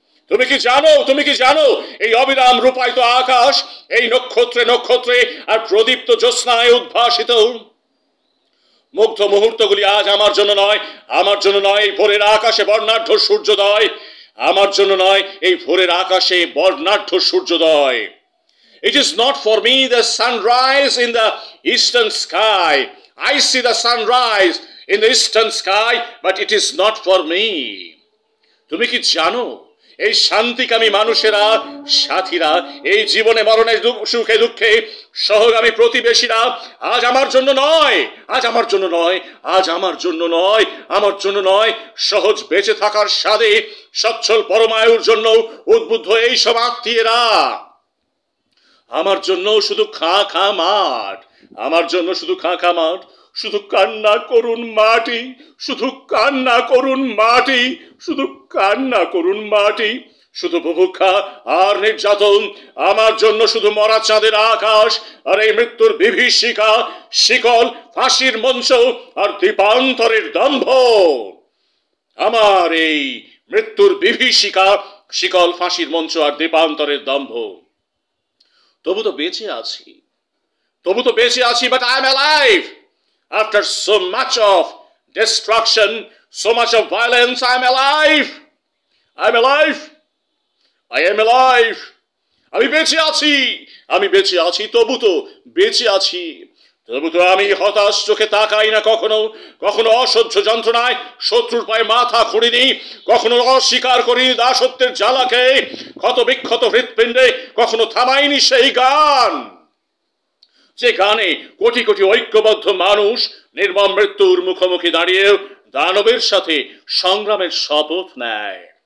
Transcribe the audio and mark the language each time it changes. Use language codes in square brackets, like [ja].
[bn] তুমি কি জানো, তুমি কি জানো, এই অবিরাম রূপায়িত আকাশ, এই নক্ষত্রে নক্ষত্রে আর প্রদীপ্ত জ্যোৎস্নায় উদ্ভাসিত মুগ্ধ মুহূর্তগুলি আজ আমার জন্য নয়, আমার জন্য নয়। এই ভোরের আকাশে বর্ণাঢ্য সূর্যোদয় আমার জন্য নয়, এই ভোরের আকাশে বর্ণাঢ্য সূর্যোদয়। [en] It is not for me the sunrise in the eastern sky. I see the sunrise in the eastern sky, but it is not for me. [bn] তুমি কি জানো, এই শান্তিকামী মানুষেরা, সাথীরা, এই জীবনে মরণে সুখে দুঃখে সহগামী প্রতিবেশীরা আজ আমার জন্য নয়, আজ আমার জন্য নয়, আজ আমার জন্য নয়, আমার জন্য নয়, সহজ বেঁচে থাকার স্বাদে সচ্ছল পরমায়ুর জন্য উদ্বুদ্ধ এই সব আত্মীয়রা আমার জন্য শুধু খা খা মাঠ, আমার জন্য শুধু খা খা মাঠ, শুধু কান্না করুন মাটি, শুধু কান্না করুন মাটি, শুধু কান্না করুন মাটি, শুধু বুভুক্ষা আর নির্যাতন, আমার জন্য শুধু মরা চাঁদের আকাশ আর এই মৃত্যুর বিভীষিকা, শিকল, ফাঁসির মঞ্চ আর দ্বীপান্তরের দম্ভ। আমার এই মৃত্যুর বিভীষিকা, শিকল, ফাঁসির মঞ্চ আর দ্বীপান্তরের দম্ভ। তবু তো বেঁচে আছি, তবু তো বেঁচে আছি, [en] but I am alive. After so much of destruction, so much of violence, I am alive. I am alive. I am alive. [bn] আমি বেঁচে আছি, আমি বেঁচে আছি, তবু তো বেঁচে আছি, তবু তো আমি হতাশ চোখে তাকাই না কখনো, কখনো অসহ্য যন্ত্রণায় শত্রুর পায়ে মাথা খুঁড়িনি, কখনো অস্বীকার করিনি দাসত্বের জ্বালাকে, ক্ষত বিক্ষত হৃৎপিণ্ডে কখনো থামাইনি সেই গান, যে গানে কোটি কোটি ঐক্যবদ্ধ মানুষ নির্মম মৃত্যুর মুখোমুখি দাঁড়িয়েও দানবের সাথে সংগ্রামের শপথ নেয়।